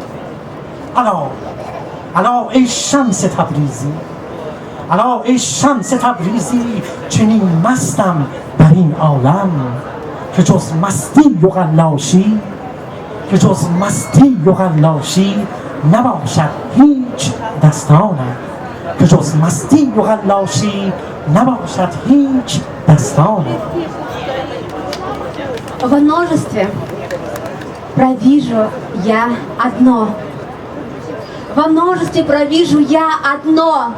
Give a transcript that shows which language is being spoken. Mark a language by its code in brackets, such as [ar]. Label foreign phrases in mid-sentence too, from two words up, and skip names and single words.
[fa] الا ای شمس تبریزی چنین مستم در این عالم، که جز مستی و قلاشی نباشد هیچ دستانم. [ru] Во множестве провижу я одно. Во множестве провижу я одно.